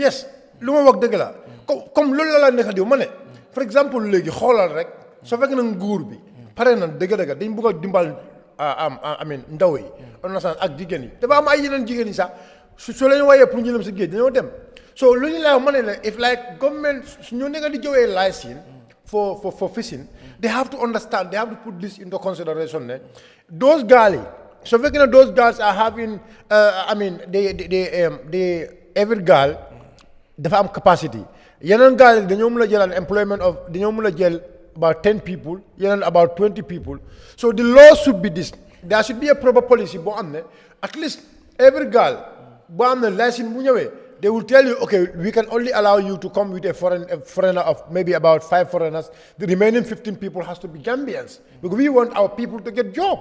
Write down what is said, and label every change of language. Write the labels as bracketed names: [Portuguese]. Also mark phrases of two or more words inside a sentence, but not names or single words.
[Wolof] yes lu ma wax dëgg la comme loolu la nekkal di ma ne [French] par exemple [Wolof] léegi xoolal rek soo fekk na nguur bi pare na dëgg-dëgg dañ bëgg a dimbal amin ndaw yi onnasan ak jigéen yi dafa am ay yeneen jigéen yi sax su leen wayee pour ñu dem si géej dañoo dem so lu ñu lay ma ne la [English] if like government [Wolof] su ñu nekk di joxee [English] license for fishing they have to understand they have to put this into consideration [Wolof] ne [English] those girls [Wolof] yi soo fekkee ne [English] those girls are having they every girl [Wolof] dafa am capacity yeneen girls yi dañoo mën a jël [English] employment of [Wolof] dañoo mën a jël [English] about 10 people, about 20 people. So the law should be this. There should be a proper policy. At least every girl, they will tell you, okay, we can only allow you to come with a foreigner of maybe about 5 foreigners. The remaining 15 people has to be Gambians. Because we want our people to get jobs.